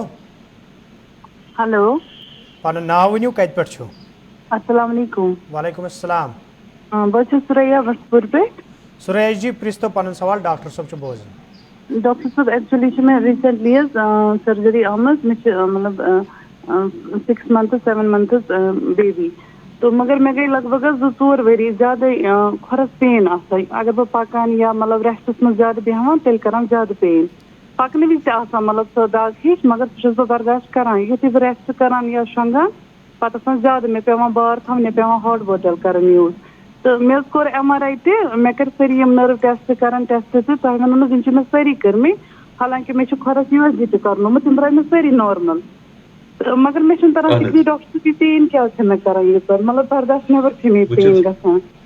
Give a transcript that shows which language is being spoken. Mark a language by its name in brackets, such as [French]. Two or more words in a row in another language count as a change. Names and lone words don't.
[Kashmiri] ہیلو پنُن ناو ؤنِو کتہِ پٮ۪ٹھ چھُو؟ [Arabic] السلام علیکم. وعلیکم السلام. [Kashmiri] بہٕ چھَس سُریا وسپور پٮ۪ٹھ. سُریا جی پرٛژھۍ تو پنُن سوال ڈاکٹر صٲب چھُ بوزان. ڈاکٹر صٲب ایکچُؤلی چھِ مےٚ ریٖسنٹلی حظ سٔرجری آمٕژ مےٚ چھِ مطلب [English] 6 months 7 months [Kashmiri] بیبی تہٕ مگر مےٚ گٔے لگ بگ حظ 2-4 ؤری زیادَے کھۄرَس پین آسان اگر بہٕ پَکان یا مطلب ریسٹَس منٛز زیادٕ بیٚہوان تیٚلہِ کَران زیادٕ پین پَکنہٕ وِزِ تہِ آسان مطلب سۄ دگ ہِش مگر سُہ چھَس بہٕ برداشت کَران یُتھُے بہٕ ریسٹ کَران یا شۄنٛگان پَتہٕ آسان زیادٕ مےٚ پٮ۪وان بار تھاوُن مےٚ پٮ۪وان [English] hot bottle [Kashmiri] کَرٕنۍ یوٗز تہٕ مےٚ حظ کوٚر MRI تہِ مےٚ کٔرۍ سٲری یِم [English] nerve test [Kashmiri] کَران ٹیسٹ تہِ تۄہہِ وَنو نہٕ یِم چھِ مےٚ سٲری کٔرمٕتۍ حالانکہِ مےٚ چھُ کھۄرَس USG تہِ کَرنومُت تِم درٛاے مےٚ سٲری نارمل تہٕ مگر مےٚ چھُنہٕ تران فِکری ڈاکٹر صٲب یہِ پین کیٛازِ چھِ مےٚ کَران ییٖژاہ مطلب برداشت نٮ۪بر چھِ مےٚ پین گژھان